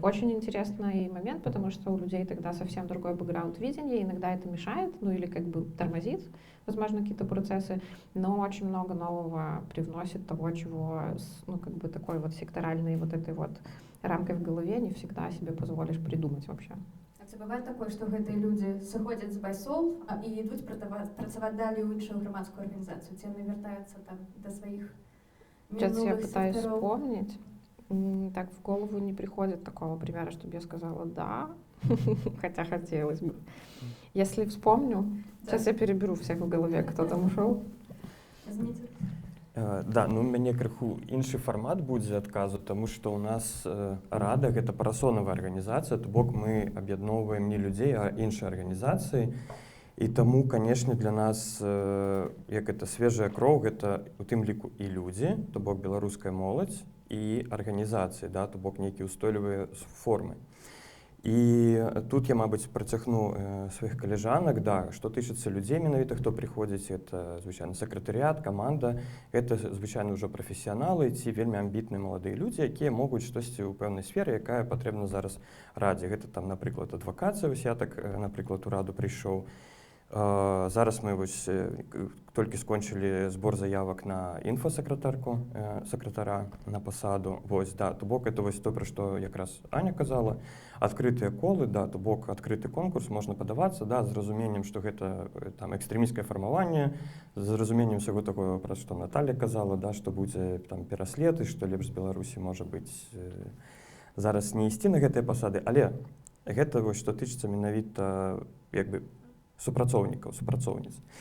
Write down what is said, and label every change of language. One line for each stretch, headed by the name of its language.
Russian: Очень интересный момент, потому что у людей тогда совсем другой бэкграунд видения, иногда это мешает, ну или как бы тормозит, возможно, какие-то процессы, но очень много нового привносит того, чего, ну как бы такой вот секторальной вот этой вот рамкой в голове не всегда себе позволишь придумать вообще.
Belarusian: Ці бывае такое, што гэтыя людзі сыходзяць з байсол і ідуць працаваць далей у іншую грамадскую арганізацыю, ці яны вяртаюцца там да сваіх минулых секторов?
Russian: Сейчас я пытаюсь вспомнить. Так в голову не приходит такого примера, чтобы я сказала «да», хотя хотелось бы. Если вспомню, сейчас я переберу всех в голове, кто там ушел.
Belarusian: Зміцер. Да, ну у мяне крыху іншы фармат будзе адказу, таму што ў нас рада гэта парасонавая арганізацыя, то бок мы аб'ядноўваем не людзей, а іншыя арганізацыі. І таму, канешне, для нас як это свежая кроў, гэта у тым ліку і людзі, то бок беларуская моладзь, і арганізацыі, да, то бок нейкія ўстойлівыя формы. І тут я, мабуть, працягну сваіх калежанак, да, што тычыцца людзей менавіта, хто прыходзіць, это звычайна сакратарыят, каманда, гэта звычайна ўжо прафесіяналы ці вельмі амбітныя маладыя людзі, якія могуць штосьці ў пэўнай сферы, якая патрэбна зараз радзе. Гэта там, напрыклад, адвакацыя, вось я так, напрыклад, у раду прыйшоў. Зараз мы вось толькі скончылі збор заявак на інфасакратарку, сакратара на пасаду. Вось, да, то бок это вось то, пра што якраз Аня казала. Адкрытыя колы, да, то бок адкрыты конкурс, можна падавацца, да, з разуменнем, што гэта там экстрэмісцкае фармаванне, з разуменнем усяго такого, пра што Наталья казала, да, што будзе там пераслед і што лепш з Беларусі можа быць зараз не ісці на гэтыя пасады, але гэта вось што тычыцца менавіта як бы супрацоўнікаў, супрацоўніц.